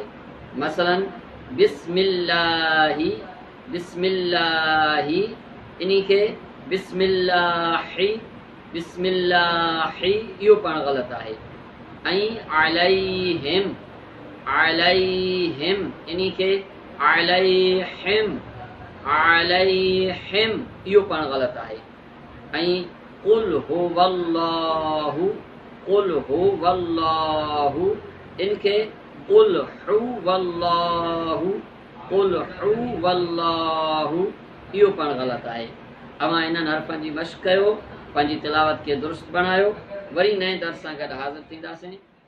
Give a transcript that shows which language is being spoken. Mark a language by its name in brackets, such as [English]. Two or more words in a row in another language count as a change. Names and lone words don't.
[Sindhi] मसलन [Arabic] بسم الله بسم الله, [Sindhi] इन्ही खे [Arabic] بسم الله بسم الله [Sindhi] इहो पढ़णु ग़लति आहे। ऐं [Arabic] عليهم عليهم, [Sindhi] इन्ही खे [Arabic] عليهم عليهم [Sindhi] इहो पढ़णु ग़लति आहे। ऐं [Arabic] قل هو الله قل هو الله, [Sindhi] इनखे [Arabic] قل هو الله قل هو الله [Sindhi] इहो पढ़णु ग़लति आहे। अवां इन्हनि हर्फ़नि जी मश्क कयो, पंहिंजी तिलावत खे दुरुस्त बणायो। वरी नए दर्स सां गॾु हाज़िर थींदासीं।